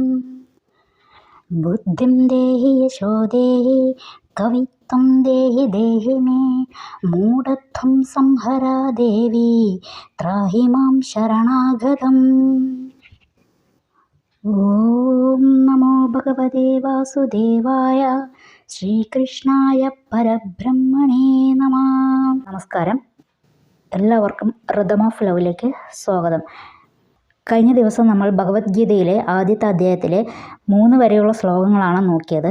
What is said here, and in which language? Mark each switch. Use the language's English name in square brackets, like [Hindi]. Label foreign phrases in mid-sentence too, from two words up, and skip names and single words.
[Sanskrit] बुद्धिं देहि यशो देहि कवित्वं देहि देहि मे मूढत्वं संहरा देवी त्राहि मां शरणागतम्। ഓം നമോ ഭഗവതേ വാസുദേവായ ശ്രീകൃഷ്ണായ പരബ്രഹ്മണേ നമഃ. [Malayalam] നമസ്കാരം, എല്ലാവർക്കും റിതം ഓഫ് ലവിലേക്ക് സ്വാഗതം. കഴിഞ്ഞ ദിവസം നമ്മൾ ഭഗവത്ഗീതയിലെ ആദ്യത്തെ അധ്യായത്തിലെ 3 വരെയുള്ള ശ്ലോകങ്ങളാണ് നോക്കിയത്.